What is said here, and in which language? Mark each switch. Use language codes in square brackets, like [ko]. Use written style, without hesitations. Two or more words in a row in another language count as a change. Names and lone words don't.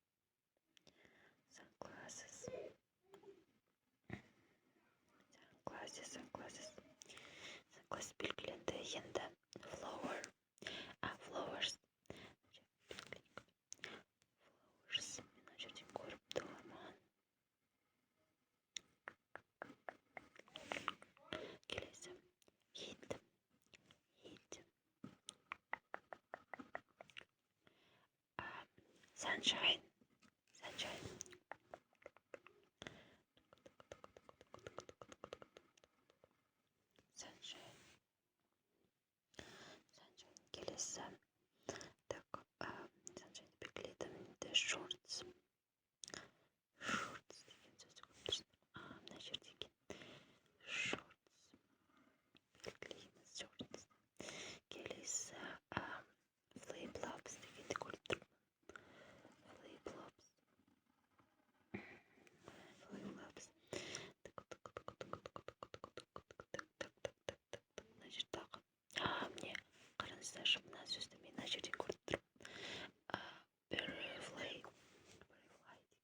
[kk] Sunglasses белгіленді. Енді flowers. Мына жерден көріп тұрмын. Келесі heat. Sunshine. Келесі sunshine белгіледім. Shorts деген сөзді көріп тұрсың. Мына жерде екен. Shorts белгілейміз. Shorts. Келесі flip-flops дегенді көріп тұрмын. Flip-flops. Мына жердағы. Міне қараңыздаршы, мына сөзді мен мына жерден көріп тұрмын. Butterfly деген бар.